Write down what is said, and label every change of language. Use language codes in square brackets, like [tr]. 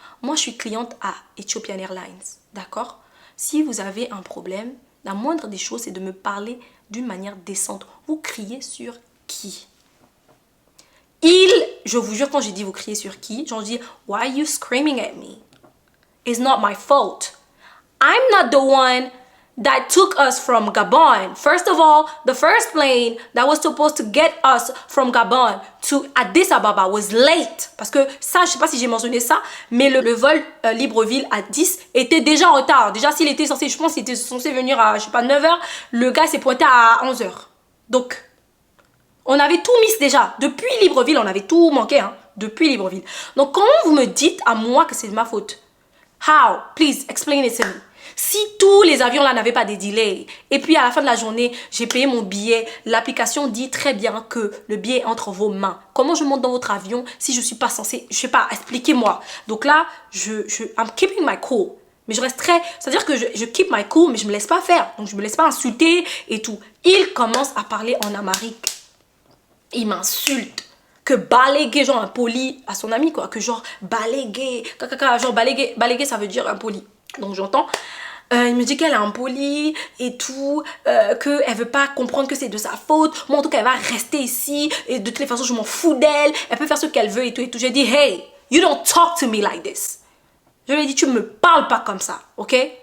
[fr] Moi, je suis cliente à Ethiopian Airlines. D'accord? Si vous avez un problème, la moindre des choses, c'est de me parler d'une manière décente. Vous criez sur qui? Je vous jure, quand j'ai dit vous criez sur qui, j'en dis, [en] why are you screaming at me? It's not my fault. I'm not the one that took us from Gabon. First of all, the first plane that was supposed to get us from Gabon to Addis Ababa was late. [fr] Parce que ça, je sais pas si j'ai mentionné ça, mais le vol Libreville à 10 était déjà en retard. Déjà, s'il était censé, je pense qu'il était censé venir à, je sais pas, 9h, le gars s'est pointé à 11h. Donc, on avait tout mis déjà. Depuis Libreville, on avait tout manqué, hein. Depuis Libreville. Donc, comment vous me dites à moi que c'est de ma faute? [en] How? Please, explain it to me. [fr] Si tous les avions là n'avaient pas des delays, et puis à la fin de la journée, j'ai payé mon billet, l'application dit très bien que le billet est entre vos mains. Comment je monte dans votre avion si je suis pas censée, je sais pas, expliquez-moi. Donc là, [en] I'm keeping my cool. [fr] Mais je reste très, c'est-à-dire que je [en] keep my cool, [fr] mais je me laisse pas faire. Donc je me laisse pas insulter et tout. Il commence à parler en amharique. Il m'insulte. Que balaguer, genre impoli à son ami, quoi. Que genre balaguer, genre balaguer ça veut dire impoli. Donc j'entends. Il me dit qu'elle est impolie et tout, qu'elle veut pas comprendre que c'est de sa faute. Moi en tout cas elle va rester ici et de toutes les façons je m'en fous d'elle. Elle peut faire ce qu'elle veut et tout et tout. J'ai dit [en] hey, you don't talk to me like this. [fr] Je lui ai dit tu me parles pas comme ça, ok?